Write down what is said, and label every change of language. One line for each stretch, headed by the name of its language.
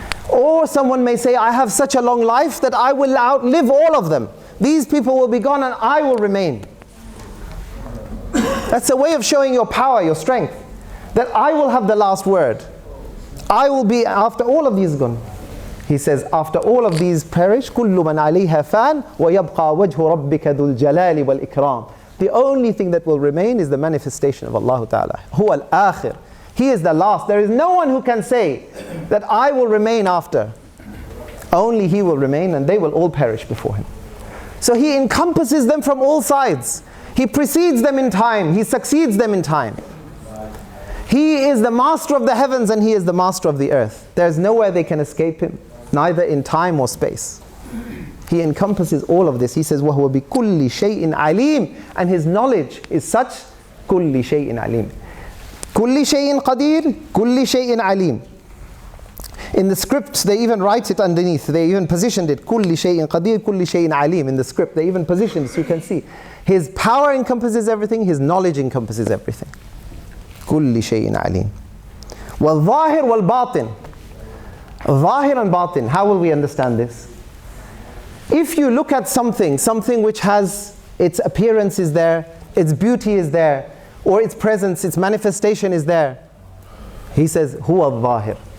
English: Or someone may say, I have such a long life that I will outlive all of them. These people will be gone and I will remain. That's a way of showing your power, your strength. That I will have the last word. I will be, after all of these gone. He says, after all of these perish,
Arabic: كُلُّ مَنْ عَلَيْهَا فَانٍ وَيَبْقَى وَجْهُ رَبِّكَ ذُو الْجَلَالِ وَالْإِكْرَامِ.
English: The only thing that will remain is the manifestation of Allah Ta'ala.
Arabic: هُوَ الْآخِرِ.
English: He is the last. There is no one who can say that I will remain after. Only He will remain and they will all perish before Him. So He encompasses them from all sides. He precedes them in time. He succeeds them in time. He is the master of the heavens and He is the master of the earth. There is nowhere they can escape Him, neither in time or space. He encompasses all of this. He says,
Arabic: وَهُوَ بِكُلِّ شَيْءٍ عَلِيمٍ.
English: And His knowledge is such,
Arabic: كُلِّ شَيْءٍ عَلِيمٍ. كُلِّ شَيْءٍ قَدِيرٍ كُلِّ شَيْءٍ عَلِيمٍ.
English: In the script, they even write it underneath. They even positioned it,
Arabic: كُلِّ شَيْءٍ قَدِيرٍ كُلِّ شَيْءٍ عَلِيمٍ.
English: In the script, they even positioned it so you can see. His power encompasses everything. His knowledge encompasses everything.
Arabic: كُلِّ شَيْءٍ عَلِيمٍ. وَالظَّاهِرْ وَالْبَاطِنِ. Zahir and batin.
English: How will we understand this? If you look at something which has its appearance is there, its beauty is there, or its presence, its manifestation is there, he says, huwa al-zahir.